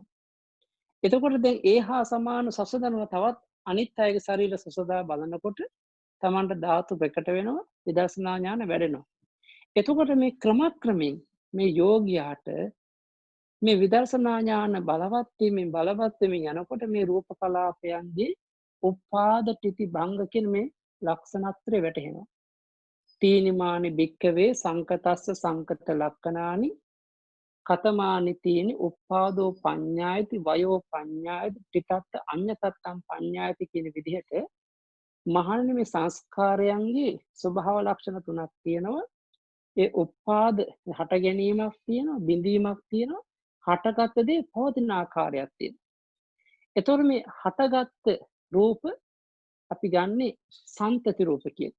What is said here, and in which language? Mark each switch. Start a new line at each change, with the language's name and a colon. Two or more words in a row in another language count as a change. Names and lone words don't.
Sinhala: එතකොට දැන් ඒහා සමාන සසදනව තවත් අනිත් අයගේ ශරීර සසදා බලනකොට තමන්ට ධාතු ප්‍රකට වෙනවා විදර්ශනා ඥාන වැඩෙනවා. එතකොට මේ ක්‍රමක්‍රමයෙන් මේ යෝගියාට මේ විදර්ශනා ඥාන බලවත් වෙමින් යනකොට මේ රූප කලාපයන්ගේ
Pali: උපාද ටිති භංග
Sinhala: කියන මේ ලක්ෂණත්‍රය වැටහෙනවා.
Pali: තීනිමානි භික්කවේ සංකතස්ස සංකත ලක්ෂණානි කතමානි තීනි උපාදෝ පඤ්ඤායති වයෝ පඤ්ඤායති ටිතත්ත අඤ්ඤතත්තම් පඤ්ඤායති
Sinhala: කියන විදිහට මහණෙනි මේ සංස්කාරයන්ගේ ස්වභාව ලක්ෂණ තුනක් තියෙනවා. ඒ උපාද හට ගැනීමක් තියෙනවා, බිඳීමක් තියෙනවා, හටගත් දේ පවතින ආකාරයක් තියෙනවා. එතකොට මේ හටගත් රූප අපි ගන්නේ සන්තති රූප කියලා.